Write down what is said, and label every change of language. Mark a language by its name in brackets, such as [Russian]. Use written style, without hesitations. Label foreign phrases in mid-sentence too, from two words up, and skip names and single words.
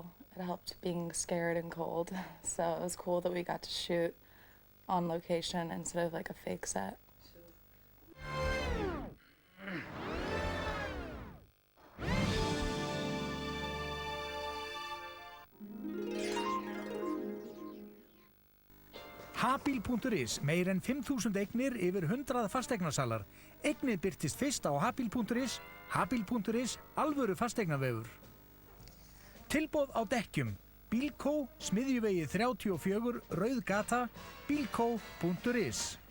[English] It helped being scared and cold, so it was cool that we got to shoot on location instead of like a fake set. [Icelandic] Habil.is, meir en 5.000 eignir yfir 100 fasteignasalar. Eignið birtist fyrst á Habil.is, Habil.is, alvöru fasteignavefur. Tilboð á dekkjum, Bílkó, Smiðjuvegi 34, Rauð gata, Bílkó.is.